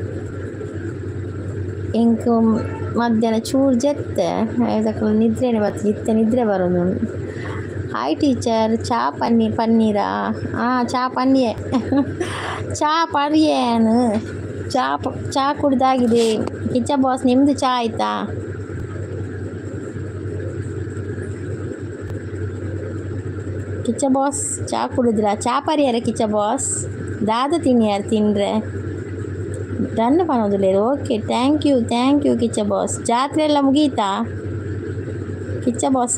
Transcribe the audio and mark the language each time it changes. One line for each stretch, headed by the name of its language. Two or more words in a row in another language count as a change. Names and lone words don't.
Tulu: ఇంక ಮಧ್ಯಾಹ್ನ ಚೂರು ಜೆತ್ತೆ
Kannada: ಇದಕ್ಕೆ ನಿದ್ರೆನೇ ಬರ್ತದೆ.
Tulu: ಇತ್ತೆ
Kannada: ನಿದ್ರೆ ಬರೋದು.
English: Hi teacher.
Tulu: ಚಾ ಪನ್ನೀರಾ? ಚಾ ಪನ್ನೀರ್. ಚಾ ಪರ್ಯೇನು
Kannada: ಚಾ ಕುಡ್ದಾಗಿದೆ. ಕಿಚ್ಚ ಬಾಸ್ ನಿಮ್ಮದು ಚಾ ಆಯಿತಾ? ಕಿಚ್ಚ ಬಾಸ್ ಚಾ ಕುಡಿದ್ರಾ?
Tulu: ಚಾ ಪರಿಯಾರ ಕಿಚ್ಚ ಬಾಸ್? ದಾದ ತಿನ್ಯಾರು
Kannada: ತಿನ್ರೆ ರನ್ ಮಾಡೋದಿಲ್ಲ.
English: OK thank you
Kannada: ಕಿಚ್ಚ ಬಾಸ್. ಜಾತ್ರೆ ಎಲ್ಲ ಮುಗೀತಾ ಕಿಚ್ಚ ಬಾಸ್?